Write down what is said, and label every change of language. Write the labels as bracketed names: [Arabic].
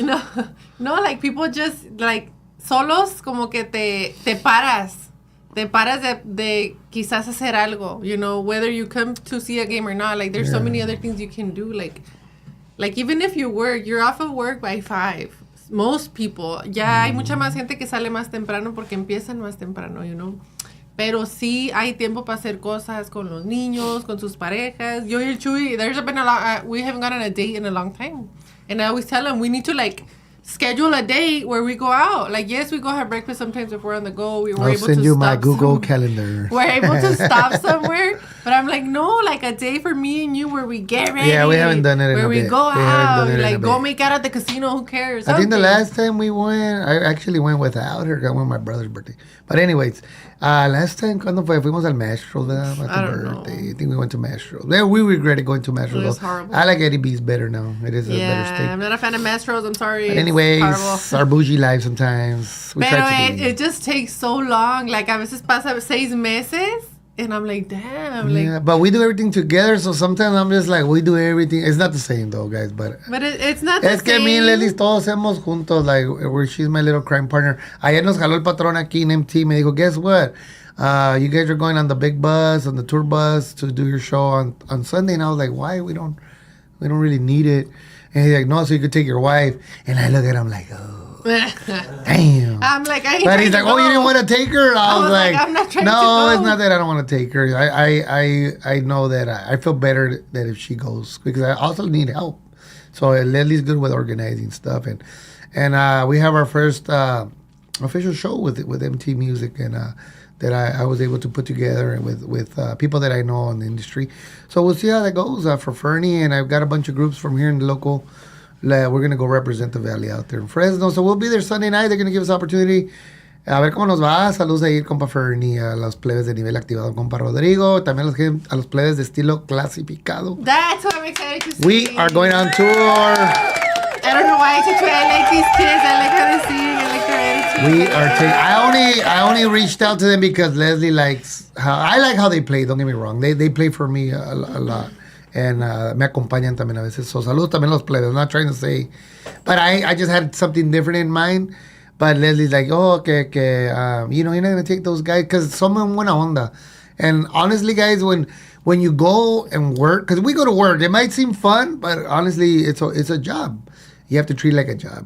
[English] Like, no, like, people just, like, [Spanish] solos, como que te paras. Te paras de quizás hacer algo, [English] you know, whether you come to see a game or not. Like, there's so many other things you can do. Like even if you work, you're off of work by 5. Most people. [Spanish] Ya hay mucha más gente que sale más temprano porque empiezan más temprano, you know. Pero sí hay tiempo para hacer cosas con los niños, con sus parejas. [English] Yo y el Chuy, there's been a lot, we haven't gone on a date in a long time. And I always tell them, we need to, like, schedule a date where we go out. Like, yes, we go have breakfast sometimes if we're on the go. I'll send you my Google Calendar. We're able to stop somewhere. But I'm like, no, like a day for me and you where we get ready. Yeah, we haven't done it in a bit. Where we go out. Like, go make out at the casino. Who cares? I think the last time we went, I actually went without her. I went on my brother's birthday. But anyways, last time, [Spanish] ¿cuándo fue? Fuimos al Mastro [English] at the birthday. I think we went to Mastro. We regretted going to Mastro. It was horrible. I like Eddie B's better now. It is a better steak. I'm not a fan of Mastros. I'm sorry. But anyways, our bougie life sometimes. Pero it just takes so long. Like, [Spanish] a veces pasa 6 meses. [English] And I'm like, damn. Like, yeah, but we do everything together, so sometimes I'm just like, we do everything. It's not the same, though, guys, but it's not the same. [Spanish] Es que me y Leslie todos hacemos juntos, [English] like, where she's my little crime partner. [Spanish] Ayer nos jaló el patrón aquí en MT, me dijo, [English] guess what? you guys are going on the big bus, on the tour bus to do your show on Sunday. And I was like, why? We don't really need it. And he's like, no, so you could take your wife. And I look at him like, oh. Damn. I'm like, I ain't But he's like, oh, you didn't want to take her? I was like, I'm not trying to no, go. it's not that I don't want to take her. I know that I feel better that if she goes because I also need help. So Leslie's good with organizing stuff, and we have our first official show with MT Music, and that I was able to put together with people that I know in the industry. So we'll see how that goes for Fernie, and I've got a bunch of groups from here in the local. We're going to go represent the Valley out there in Fresno. So we'll be there Sunday night. They're going to give us opportunity. [Spanish] A ver cómo nos va. Saludos ahí, compa Fernie, a los plebes de nivel activado, compa Rodrigo. También a los plebes de estilo clasificado. [English] That's what I'm excited to see. We are going on tour. I don't know why I like these kids. I like how they sing. I like their attitude. We are taking. I only reached out to them because Leslie likes I like how they play. Don't get me wrong. They play for me a lot. [Spanish] And me acompañan también a veces. So saludos también a los plebes. [English] I'm not trying to say, but I just had something different in mind. But Leslie's like, oh, okay, you're not gonna take those guys because someone [Spanish] buena onda. [English] And honestly, guys, when you go and work, because we go to work, it might seem fun, but honestly, it's a job. You have to treat it like a job.